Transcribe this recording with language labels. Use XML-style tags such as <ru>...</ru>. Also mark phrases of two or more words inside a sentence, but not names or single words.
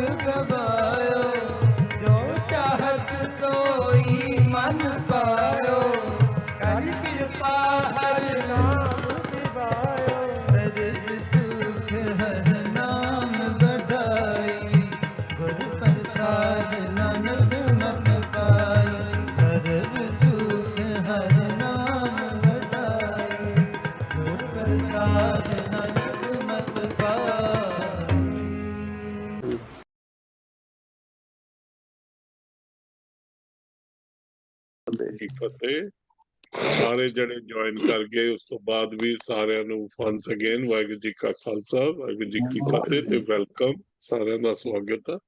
<pa>ਗਵਾਇਓ, ਜੋ ਚਾਹਤ ਸੋਈ ਮਨ ਪਾਇਓ, ਕਰ ਕਿਰਪਾ ਹਰ ਨਾਮ ਦਿਵਾਇਓ, ਸਜਦ ਸੁਖ ਹਰ ਨਾਮ ਬਡਾਈ, ਗੁਰ ਪ੍ਰਸਾਦ ਨਾਨਕ ਮਤ ਪਾਈ, ਸਜਦ ਸੁਖ ਹਰ ਨਾਮ ਬਡਾਈ, ਗੁਰ ਪ੍ਰਸਾਦ ਨਾਨਕ ਮਤ ਪਾਈ। ਜੀ ਫਤਿਹ। ਸਾਰੇ ਜਣੇ ਜੁਆਇਨ ਕਰ ਗਏ, ਉਸ ਤੋਂ ਬਾਅਦ ਵੀ ਸਾਰਿਆਂ ਨੂੰ</pa> <en>once again</en> <pa>ਵਾਹਿਗੁਰੂ ਜੀ ਕਾ ਖਾਲਸਾ ਵਾਹਿਗੁਰੂ ਜੀ ਕੀ ਫਤਿਹ ਤੇ ਵੈਲਕਮ, ਸਾਰਿਆਂ ਦਾ ਸਵਾਗਤ ਹੈ।</pa>